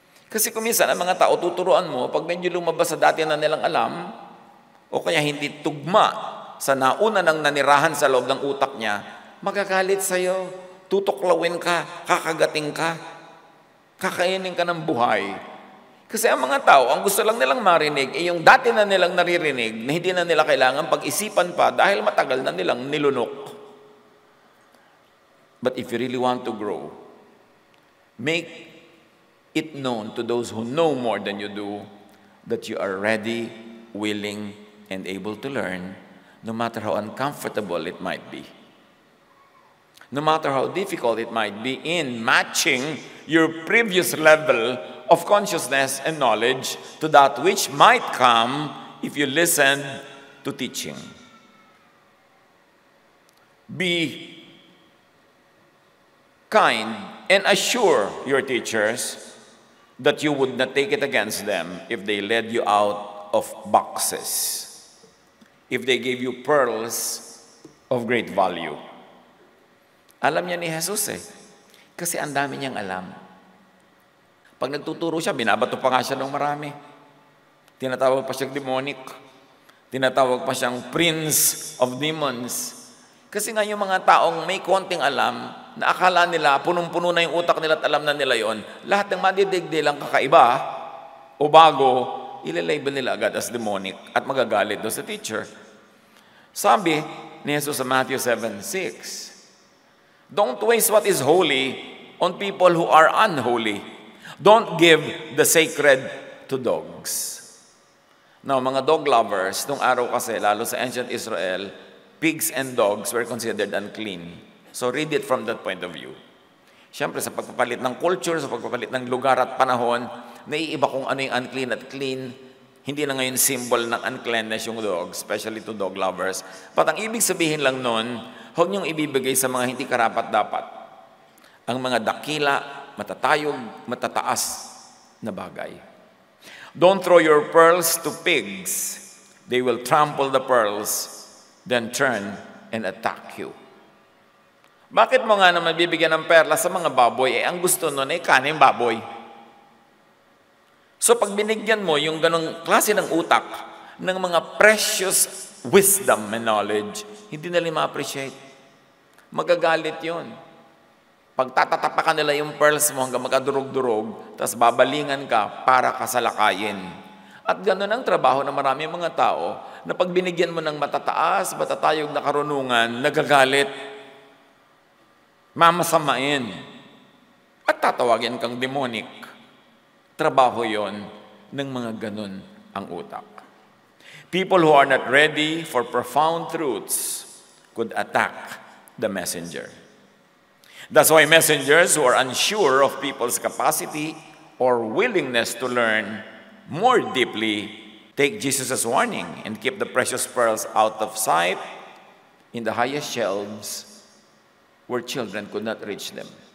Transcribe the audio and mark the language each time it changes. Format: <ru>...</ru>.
<tl>Kasi kung minsan, ang mga tao tuturuan mo, pag medyo lumabas sa dati na nilang alam, o kaya hindi tugma sa nauna ng nanirahan sa loob ng utak niya, magagalit sa'yo, tutuklawin ka, kakagating ka, kakainin ka ng buhay. Kasi ang mga tao, ang gusto lang nilang marinig, yung dati na nilang naririnig, na hindi na nila kailangan pag-isipan pa dahil matagal na nilang nilunok.</tl> <en>But if you really want to grow, make it known to those who know more than you do that you are ready, willing, and able to learn, no matter how uncomfortable it might be. No matter how difficult it might be in matching your previous level of consciousness and knowledge to that which might come if you listen to teaching. Be kind and assure your teachers that you would not take it against them if they led you out of boxes, if they gave you pearls of great value.</en> <tl>Alam niya ni Jesus eh, kasi ang dami niyang alam. Pag nagtuturo siya, binabato pa nga siya ng marami. Tinatawag pa siyang demonic. Tinatawag pa siyang prince of demons. Kasi nga yung mga taong may konting alam, na akala nila, punong-puno na yung utak nila at alam na nila yon, lahat ng madidigdi lang kakaiba o bago, ilalabel nila agad as demonic at magagalit doon sa teacher. Sabi ni Jesus sa</tl> <en>Matthew 7:6, don't waste what is holy on people who are unholy. Don't give the sacred to dogs. Now,</en> <tl>mga dog lovers, nung araw kasi, lalo sa</tl> <en>ancient Israel, pigs and dogs were considered unclean. So read it from that point of view.</en> <tl>Siyempre, sa pagpapalit ng culture, sa pagpapalit ng lugar at panahon, naiiba kung ano yung unclean at clean. Hindi na ngayon symbol ng uncleanness yung dog,</tl> <en>especially to dog lovers.</en> <tl>But ang ibig sabihin lang nun, huwag niyong ibibigay sa mga hindi karapat-dapat. Ang mga dakila, matatayog, matataas na bagay.</tl> <en>Don't throw your pearls to pigs. They will trample the pearls, then turn and attack you.</en> <tl>Bakit mo nga naman bibigyan ng perla sa mga baboy? Ang gusto nun ay kanin baboy. So pag binigyan mo yung ganong klase ng utak ng mga precious wisdom and knowledge, hindi nila ma-appreciate. Magagalit yun. Pag tatatapakan nila yung pearls mo hanggang magkadurog-durog, tapos babalingan ka para kasalakayin. At gano'n ang trabaho ng maraming mga tao na pag binigyan mo ng matataas, matatayog na karunungan, nagagalit, mamasamain, at tatawagin kang demonic. Trabaho yon ng mga ganun ang utak.</tl> <en>People who are not ready for profound truths could attack the messenger. That's why messengers who are unsure of people's capacity or willingness to learn more deeply take Jesus' warning and keep the precious pearls out of sight in the highest shelves where children could not reach them.</en>